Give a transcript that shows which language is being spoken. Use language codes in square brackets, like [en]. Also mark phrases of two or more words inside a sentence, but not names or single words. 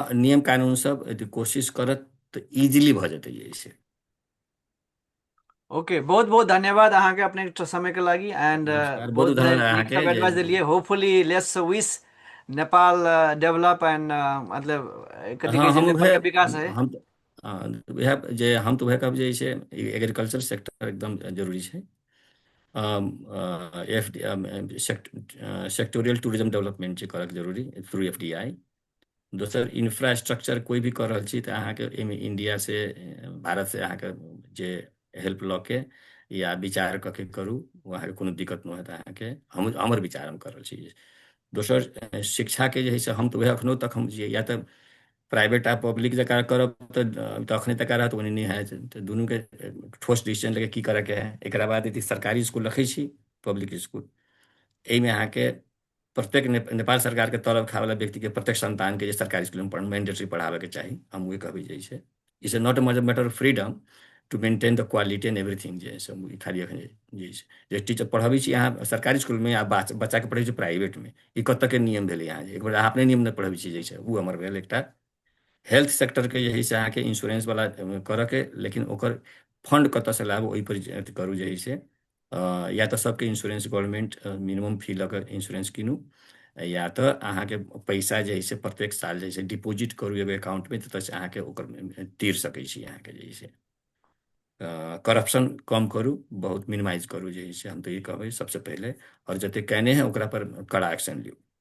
[mai] हाँ, नियम कानून सब यदि कोशिश करत तऽ इजीली भऽ जेतै जैसे। ओके, बहुत बहुत धन्यवाद अहाँके अपने समयके लागि, एंड नमस्कार, बहुत बहुत बहुत धन्यवाद नीक सब अहाँके जे [en] advice देलिए। hopefully let's wish Nepal develop and मतलब कथी कहै [mai] हाँ छै, हम नेपाल उहे के विकास है। हम उहे जे हम तऽ उहे कहब जे छै एग्रीकल्चर सेक्टर एकदम जरूरी छै। एफ [en] sectorial tourism development [mai] छै करक जरूरी थ्रू FDI। दोसर इंफ्रास्ट्रक्चर कोई भी कर रहल छी तऽ अहाँके एहिमे इंडिया से भारत से अहाँके जे हेल्प लऽ के या विचार कऽ के करू, ओ अहाँके कोनो दिक्कत नहि होत अहाँके। हमर विचार हम कर रहल छी। दोसर शिक्षा के जे है से हम तऽ वएह एखनो तक हम जे या तऽ प्राइवेट आ पब्लिक जकाँ करब तऽ अखने तक रहत ओने नहि हैत, तऽ दुनूके ठोस डिसीजन लेके की करयके है। एकरा बाद यदि सरकारी स्कूल रखै छी, पब्लिक स्कूल, एहिमे अहाँके प्रत्येक नेपाल सरकार के तलब खाय वाला व्यक्ति के प्रत्येक संतान के जे सरकारी स्कूल में मैंडेटरी पढ़ाबे के चाही, हम वही कहबै जे छै। [en] it's not a matter of freedom, to maintain the quality and everything [mai] जे है सब ई खाली एखन जे छै जे टीचर पढ़ाबै छी अहाँ सरकारी स्कूलमे आ बच्चाके पढ़ै छी प्राइवेटमे, ई कतऽके नियम भेलै अहाँ जे एक बेर अहाँ अपने नियम नहि पढ़बै छी जे छै ओ हमर भेल एकटा। हेल्थ सेक्टरके जे है से अहाँके इंश्योरेंसवला करऽके, लेकिन ओकर फंड कतऽसँ लाबू ओहिपर अथी करू जे है से या तऽ सबके इंश्योरेंस [en] government minimum fee [mai] लऽ कऽ इंश्योरेंस कीनू, या तऽ अहाँके पैसा जे है से प्रत्येक साल जे है से डिपॉजिट करू एगो अकाउंटमे, ततऽसँ अहाँके ओकर तीर सकै छी अहाँके जे है से। करप्शन कम करू, बहुत मिनिमाइज करू जे है से, हम तऽ ई कहबै सबसँ पहिले। और जते कयने हैं ओकरा पर कड़ा एक्शन लियौ।